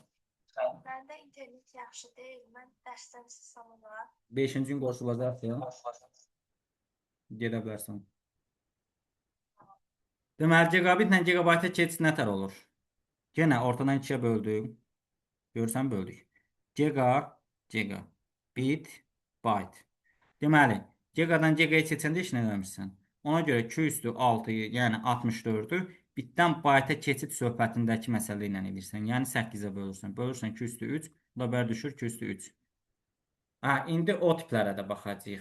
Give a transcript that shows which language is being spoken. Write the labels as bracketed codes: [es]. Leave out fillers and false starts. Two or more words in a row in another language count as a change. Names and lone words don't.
[az] Məndə internet yaxşı deyil. Mən dərsdən çıxsam olar. 5-ci gün qoşulacaqsın. Gedə bilərsən. Deməli, gigabitlə gigabayta keçid nətər olur? Yenə ortadan 2-yə böldük. Görsən böldük. Giga, giga. Bit, byte. Deməli, gigadan gigaya keçəndə heç nə eləmirsən. Ona görə 2 üstü 6-yı, yəni 64-ü bitdən byte-a keçid söhbətindəki məsələ ilə edirsən. Yəni 8-ə bölürsən. Bölürsən 2 üstü 3, bu da bər düşür 2 üstü 3. İndi o tiplərə də baxacağıq.